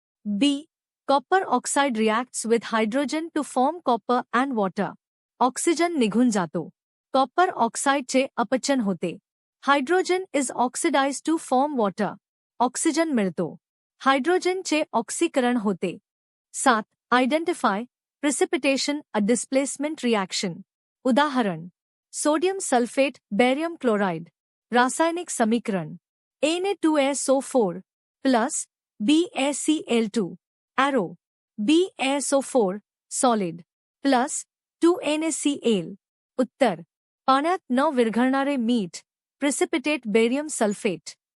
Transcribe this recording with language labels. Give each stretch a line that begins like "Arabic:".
English: B. Copper oxide reacts with hydrogen to form copper and water.
Marathi: Oxygen निघून जातो. Copper ऑक्साइडचे अपचन होते.
English: Hydrogen is oxidised to form water.
Marathi: Oxygen मिळतो. हायड्रोजनचे ऑक्सीकरण होते. 7.
English: Identify, precipitation, a displacement reaction. उदाहरण.
Marathi: Sodium sulphate, barium chloride. रासायनिक समीकरण.
English: Na2SO4 plus BaCl2 arrow. BaSO4 solid plus 2NaCl. उत्तर.
Marathi: पाण्यात न विरघळणारे मीठ, प्रिसिपिटेट बेरियम सल्फेट.